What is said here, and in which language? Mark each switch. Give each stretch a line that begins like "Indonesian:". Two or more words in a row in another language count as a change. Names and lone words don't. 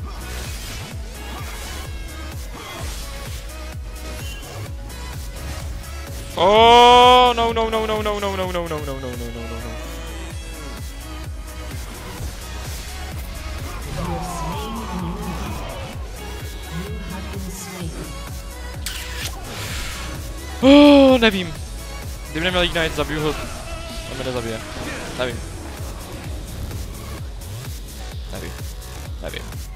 English: Oh, no, no, no, no, no, no, no, no, no, no, no, no, no, no, no.
Czech: Oh, nevím. Kdyby neměl Ignite, zabiju ho. On mě nezabije. Nevím. Nevím.